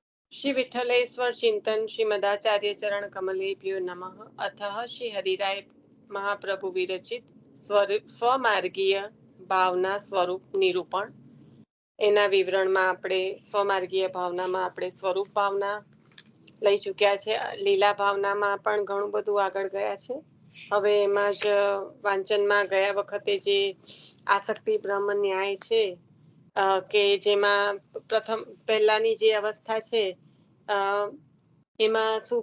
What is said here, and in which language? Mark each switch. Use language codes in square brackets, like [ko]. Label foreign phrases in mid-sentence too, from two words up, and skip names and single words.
[sa] श्री विठलेश्वर चिंतन श्रीमदाचार्य चरण कमलेभ्यो नमः। अथः श्री हरिराय महाप्रभु विरचित स्वमार्गीय [gu] ભાવના સ્વરૂપ નિરૂપણ એના વિવરણમાં આપણે સ્વમાર્ગીય ભાવનામાં આપણે સ્વરૂપ ભાવના લઈ ચૂક્યા છે. લીલા ભાવનામાં પણ ઘણું બધું આગળ ગયા છે. હવે એમાં જ વાંચનમાં ગયા વખતે જે આસક્તિ બ્રહ્મ ન્યાય છે કે જેમાં પહેલાની જે અવસ્થા છે એમાં શું